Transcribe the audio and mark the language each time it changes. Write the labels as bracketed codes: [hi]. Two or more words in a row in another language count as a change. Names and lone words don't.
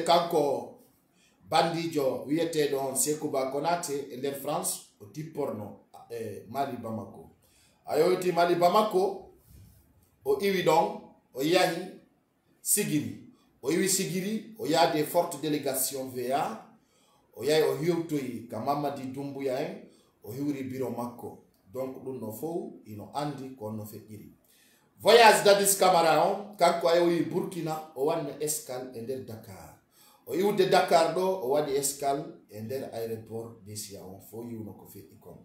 [ff] kanko bandijo wiete don Sékouba Konaté e der France o tipporno Mali Bamako ayoyti Mali Bamako o iwi don o yahi sigiri o iwi sigiri o yaade [fr] forte délégation [ff] VA o yahi o hiwtoyi ka Mamadi Doumbouya en o hiwri bureau makko donc ɗum no fof ino andi ko no feƴƴiri. Voyage Dadis Camara on kanko ayoyi Burkina o wanni escale e nder Dakar, o iwde Dakar ɗo o waɗi escale e nder aéroport Dessia on fo yiwno ko feƴƴi kon.